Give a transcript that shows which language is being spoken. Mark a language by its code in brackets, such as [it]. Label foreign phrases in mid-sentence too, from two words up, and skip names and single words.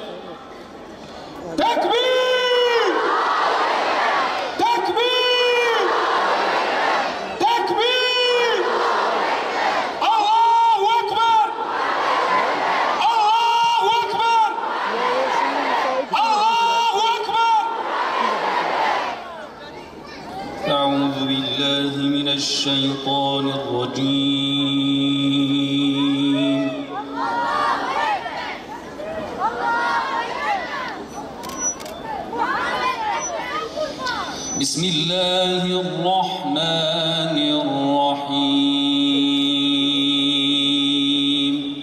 [tr] Tekbir! Tekbir! [ar] Tekbir! الله أكبر! الله أكبر! الله أكبر! أعوذ بالله من الشيطان الرجيم بسم الله الرحمن الرحيم